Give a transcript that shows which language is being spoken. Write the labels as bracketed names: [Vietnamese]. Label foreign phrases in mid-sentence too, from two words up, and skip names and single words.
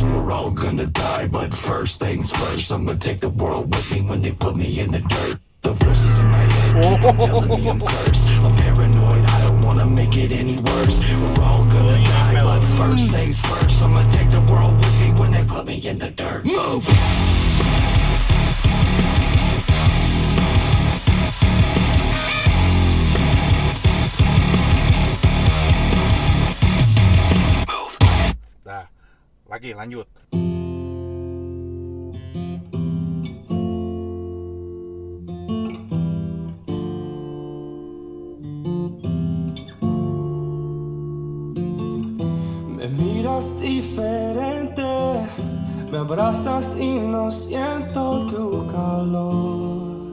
[English] We're all gonna die, but first things first. I'ma take the world with me when they put me in the dirt. The voices in my head keep on telling me I'm cursed. I'm paranoid, I don't wanna make it any worse. We're all gonna die, but first things first. I'ma take the world with me when they put me in the dirt. Move! [Indonesian] Dah, lagi lanjut. [Spanish] Me miras diferente, me abrazas y no siento tu calor.